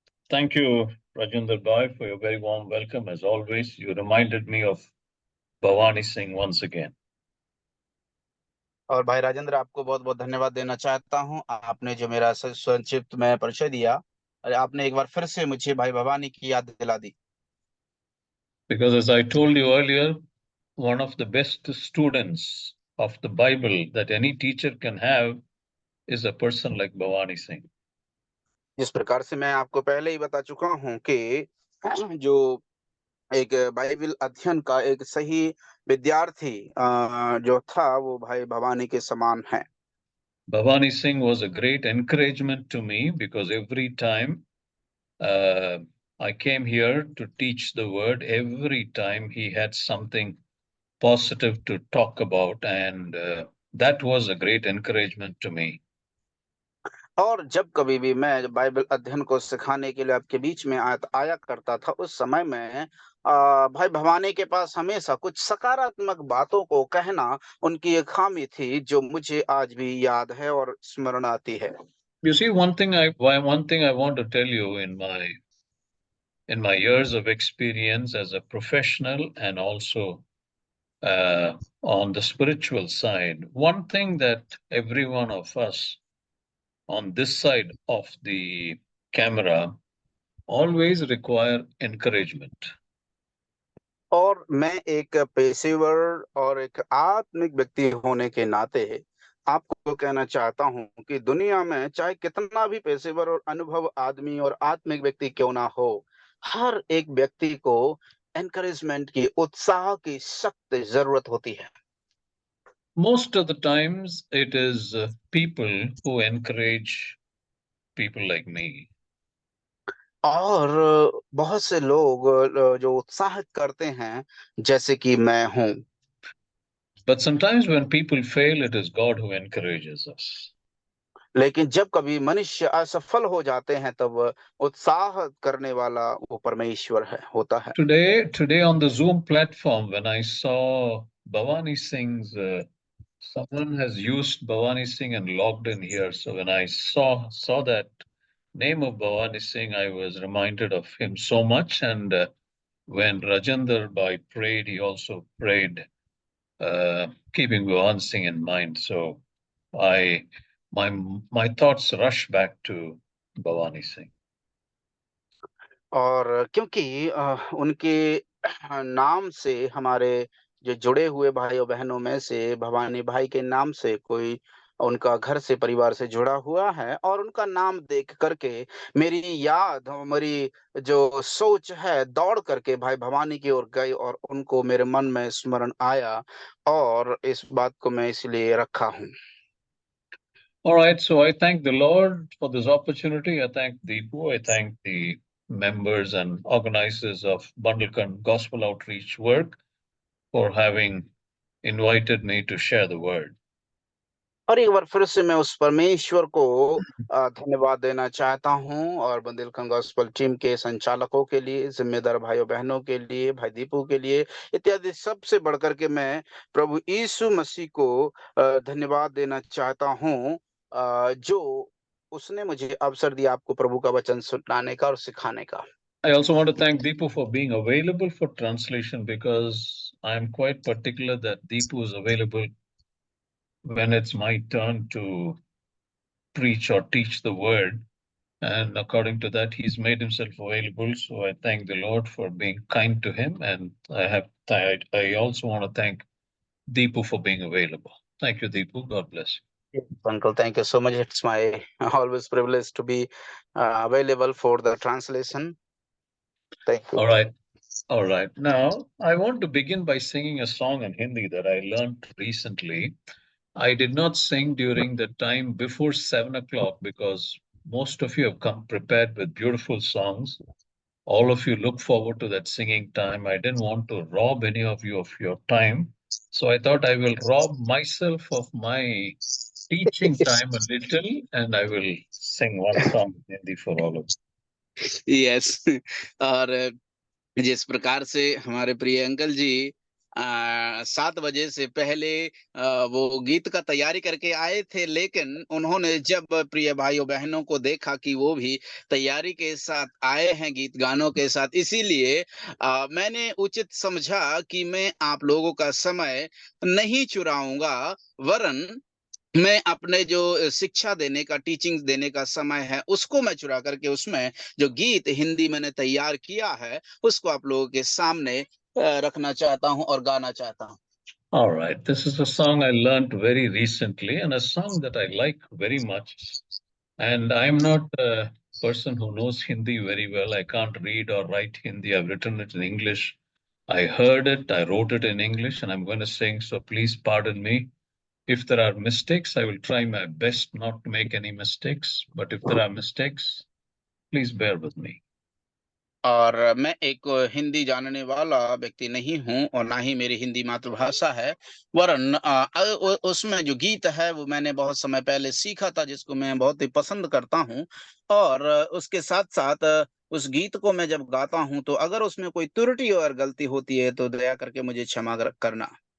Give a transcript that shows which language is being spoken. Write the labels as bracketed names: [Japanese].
[English] Thank you, Rajinder Bhai, for your very warm welcome. As always, you reminded me of Bhavani Singh once again. [Hindi] और भाई राजेंद्र, आपको बहुत बहुत धन्यवाद देना चाहता हूं। आपने जो मेरा संक्षिप्त में परिचय दिया, और आपने एक बार फिर से मुझे भाई भवानी की याद दिला दी। [English] Because as I told you earlier, one of the best students of the Bible that any teacher can have is a person like Bhavani Singh. [Hindi] जिस प्रकार से मैं आपको पहले ही बता चुका हूं कि जो एक बाइबल अध्ययन का एक सही विद्यार्थी जो था, वो भाई भवानी के समान है। [English] Bhavani Singh was a great encouragement to me because every time I came here to teach the word, every time he had something positive to talk about, and that was a great encouragement to me. [Hindi] और जब कभी भी मैं Bible अध्ययन को सिखाने के लिए आपके बीच में आया करता था, उस समय में भाई भवानी के पास हमेशा कुछ सकारात्मक बातों को कहना उनकी एक खामी थी, जो मुझे आज भी याद है और स्मरण आती है। [English] You see, one thing I want to tell you in my years of experience as a professional and also on the spiritual side, one thing that every one of us on this side of the camera always require encouragement. [Hindi] और मैं एक पेशेवर और एक आत्मिक व्यक्ति होने के नाते आपको कहना चाहता हूं कि दुनिया में चाहे कितना भी पेशेवर और अनुभव आदमी और आत्मिक व्यक्ति क्यों ना हो, हर एक व्यक्ति को एनकरेजमेंट की, उत्साह की सख्त जरूरत होती है। [English] Most of the times, it is people who encourage people like me. [Hindi] और बहुत से लोग जो उत्साहित करते हैं, जैसे कि मैं हूं। [English] But sometimes when people fail, it is God who encourages us. [Hindi] लेकिन जब कभी मनुष्य असफल हो जाते हैं, तब उत्साह करने वाला वो परमेश्वर होता है। [English] Today on the Zoom platform, when I saw Bhavani Singh's, someone has used Bhavani Singh and logged in here. So when I saw that name of Bhavani Singh, I was reminded of him so much. And when Rajendra Bhai prayed, he also prayed, keeping Bhavani Singh in mind. So I my thoughts rush back to Bhavani Singh. [Hindi] और क्योंकि उनके नाम से हमारे जो जुड़े हुए भाइयों बहनों में से भवानी भाई के नाम से कोई उनका घर से, परिवार से जुड़ा हुआ है, और उनका नाम देख करके मेरी याद, मेरी जो सोच है, दौड़ करके भाई भवानी की ओर गई और उनको मेरे मन में स्मरण आया, और इस बात को मैं इसलिए रखा हूँ। [English] All right, so I thank the Lord for this opportunity. I thank Deepu. I thank the members and organizers of Bundelkhand Gospel Outreach Work for having invited me to share the word. [Hindi] और एक बार फिर से मैं उस परमेश्वर को धन्यवाद देना चाहता हूं, और बुंदेलखंड गॉस्पेल टीम के संचालकों के लिए, जिम्मेदार भाइयों बहनों के लिए, भाई दीपू के लिए, इत्यादि सबसे बढ़कर के मैं प्रभु यीशु मसीह को धन्यवाद देना चाहता हूं, जो उसने मुझे अवसर दिया आपको प्रभु का वचन सुनाने का और सिखाने का। [English] I also want to thank Deepu for being available for translation because I'm quite particular that Deepu is available when it's my turn to preach or teach the word. And according to that, he's made himself available. So I thank the Lord for being kind to him. And I also want to thank Deepu for being available. Thank you, Deepu. God bless you. Uncle, thank you so much. It's my always privilege to be available for the translation. Thank you. All right. All right. Now, I want to begin by singing a song in Hindi that I learned recently. I did not sing during the time before 7 o'clock because most of you have come prepared with beautiful songs. All of you look forward to that singing time. I didn't want to rob any of you of your time. So I thought I will rob myself of my teaching time a little and I will sing one song in Hindi for all of you. [Hindi] Yes और जिस प्रकार से हमारे प्रिय uncle जी 7 बजे से पहले वो गीत का तैयारी करके आए थे, लेकिन उन्होंने जब प्रिय भाइयों-बहनों को देखा कि वो भी तैयारी के साथ आए हैं गीत गानों के साथ, इसीलिए मैंने उचित समझा कि मैं आप लोगों का समय नहीं चुराऊँगा, वरन मैं अपने जो शिक्षा देने का, टीचिंग देने का समय है, उसको मैं चुरा करके उसमें जो गीत हिंदी मैंने तैयार किया है, उसको आप लोगों के सामने रखना चाहता हूँ और गाना चाहता हूँ। [English] All right. This is a song I learned very recently and a song that I like very much. And I'm not a person who knows Hindi very well. I can't read or write Hindi. I've written it in English. I heard it, I wrote it in English, and I'm going to sing. So please pardon me. If there are mistakes, I will try my best not to make any mistakes. But if there are mistakes, please bear with me. [Hindi] और मैं एक हिंदी जानने वाला व्यक्ति नहीं हूँ और ना ही मेरी हिंदी मातृभाषा है, वरन उसमें जो गीत है वो मैंने बहुत समय पहले सीखा था, जिसको मैं बहुत ही पसंद करता हूँ। और उसके साथ-साथ उस गीत को मैं जब गाता हूँ, तो अगर उसमें कोई त्रुटि और गलती होती है, तो दया करके मुझे क्षमा करना।